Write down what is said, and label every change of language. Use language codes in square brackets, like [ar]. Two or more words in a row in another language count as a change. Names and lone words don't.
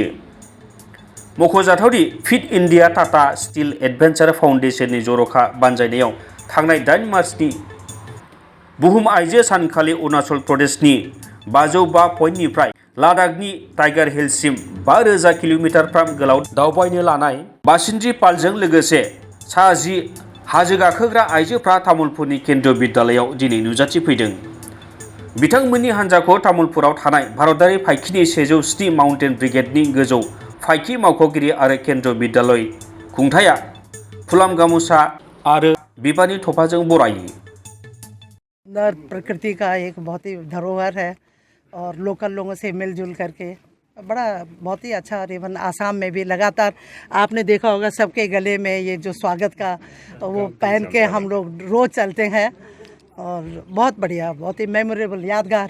[brx] मख'जाथावदि फिट इन्डिया टाटा स्टील एडभेन्सार फाउन्डेशननि जर'खा बानजायनायाव थांनाय 8 मार्चनि बुहुम आइजो सानखालि अरुणाचल प्रदेशनि 505 पइन्टनिफ्राय लादाखनि टाइगार हिल्ससिम 5000 किल'मिटारफ्राम गोलाव दावबायनो लानाय बाचेन्द्री पालजों लोगोसे सा 10 हाजो गाखोग्रा आइजोफ्रा तामुलपुरनि केन्द्रीय बिद्यालयाव दिनै नुजाथिफैदों। बिथांमोननि हान्जाखौ तामुलपुराव थानाय भारतारि फाइखिनि 107 माउन्टेन ब्रिगेडनि गोजौ फाइखि मावख'गिरि आरो केन्द्रीय बिद्यालय खुंथाया फुलाम गामोसा आरो बिबारनि थफाजों बरायो। [hi] प्रकृति का एक बहुत ही धरोहर है और लोकल लोगों से मिलजुल करके बड़ा बहुत ही अच्छा। और इवन आसाम में भी लगातार आपने देखा होगा सबके गले में ये जो स्वागत का वो पहन के हम लोग रोज चलते हैं और बहुत बढ़िया, बहुत ही मेमोरेबल, यादगार।